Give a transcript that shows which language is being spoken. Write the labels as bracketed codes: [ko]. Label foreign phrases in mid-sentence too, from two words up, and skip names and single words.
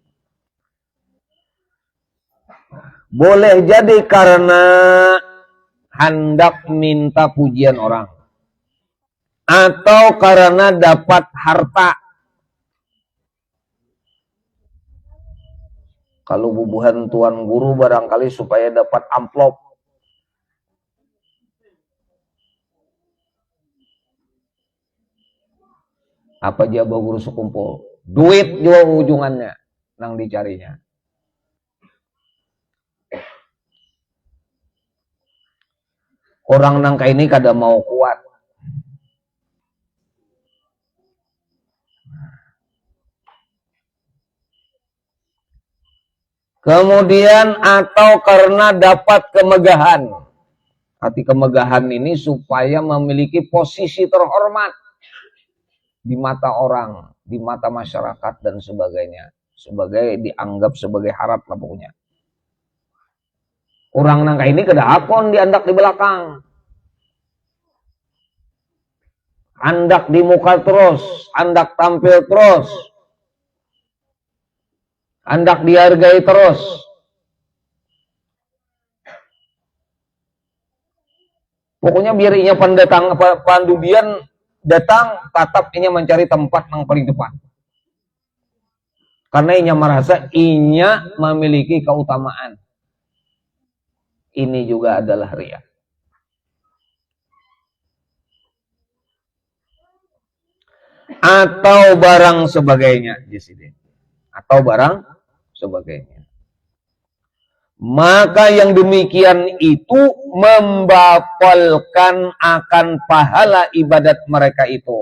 [id] Boleh jadi karena hendak minta pujian orang, atau karena dapat harta. [bjn] Kalau bubuhan tuan guru barangkali supaya dapat amplop. [id] Apa dia bawa guru sekumpul? [bjn] Duit juga ujungannya nang dicarinya. Orang nang kayak ini kada mau kuat. [id] Kemudian atau karena dapat kemegahan. Hati kemegahan ini supaya memiliki posisi terhormat di mata orang, di mata masyarakat dan sebagainya. Sebagai dianggap sebagai harap lah pokoknya. [bjn] Orang nang kayak ini kada akon diandak di belakang. Andak di muka terus, andak tampil terus. Andak dihargai terus. Pokoknya biar inya pandudian datang, tatap inya mencari tempat yang paling depan. Karena inya merasa inya memiliki keutamaan. [id] Ini juga adalah riya. Atau barang sebagainya. Atau barang sebagainya. maka yang demikian itu membatalkan akan pahala ibadat mereka itu.